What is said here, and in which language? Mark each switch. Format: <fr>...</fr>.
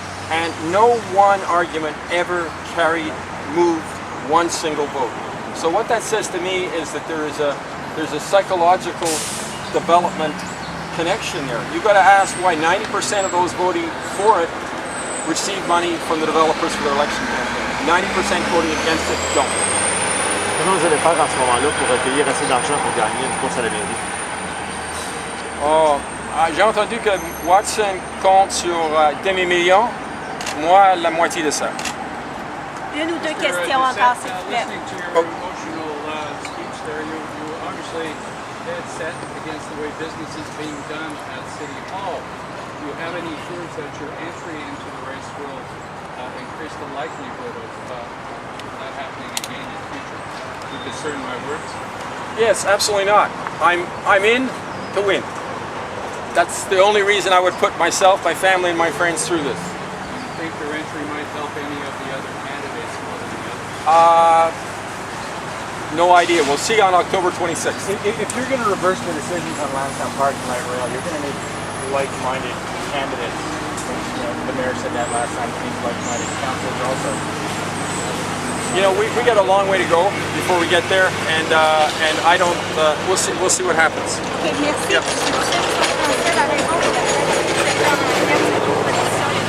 <en>And no one argument ever moved one single vote. So what that says to me is that there's a psychological development connection there. You've got to ask why 90% of those voting for it receive money from the developers for their election campaign. 90% voting against it don't.</en> <fr>Comment vous allez faire en ce moment-là pour recueillir assez d'argent pour gagner une course à la mairie? J'ai entendu que Watson compte sur demi-million, moi la moitié de ça. Une ou deux questions encore, s'il vous plaît.</fr> <en>Listening to your emotional speech there, you obviously dead set against the way business is being done at City Hall. Do you have any fears that your entry into the race will increase the likelihood of that happening again in the future? Do you discern my words? Yes, absolutely not. I'm in to win. That's the only reason I would put myself, my family, and my friends through this. Do you think their entry might help any of the other candidates more than the others? No idea. We'll see on October 26th. If you're going to reverse the decisions on Lansdowne Park and Mayorial, you're going to need like-minded candidates. You know, the mayor said that last time. You need like-minded councillors also. You know, we got a long way to go before we get there, and I don't. We'll see what happens.</en> <fr>Ok, merci.</fr> <en>Yep.</en> <fr>La raison pour laquelle vous êtes en recherche de proposition</fr>